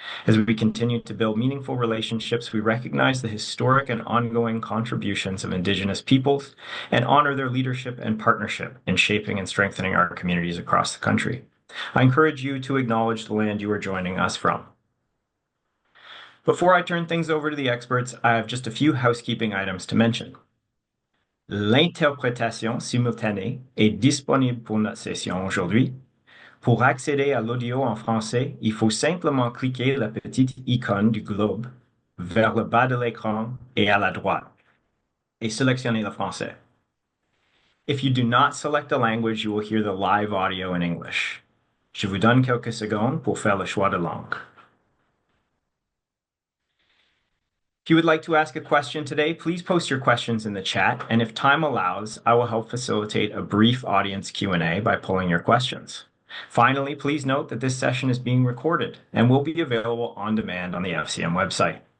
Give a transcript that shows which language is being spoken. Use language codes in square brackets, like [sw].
[en] As we continue to build meaningful relationships, we recognize the historic and ongoing contributions of Indigenous peoples and honor their leadership and partnership in shaping and strengthening our communities across the country. I encourage you to acknowledge the land you are joining us from. Before I turn things over to the experts, I have just a few housekeeping items to mention. [fr] L'interprétation simultanée est disponible pour notre session aujourd'hui. Pour accéder à l'audio en français, il faut simplement cliquer la petite icône du globe vers le bas de l'écran et à la droite et sélectionner le français. [en] If you do not select a language, you will hear the live audio in English. [fr] Je vous donne quelques secondes pour faire le choix de langue. [en] If you would like to ask a question today, please post your questions in the chat, and if time allows, I will help facilitate a brief audience Q&A by polling your questions. Finally, please note that this session is being recorded and will be available on demand on the FCM website.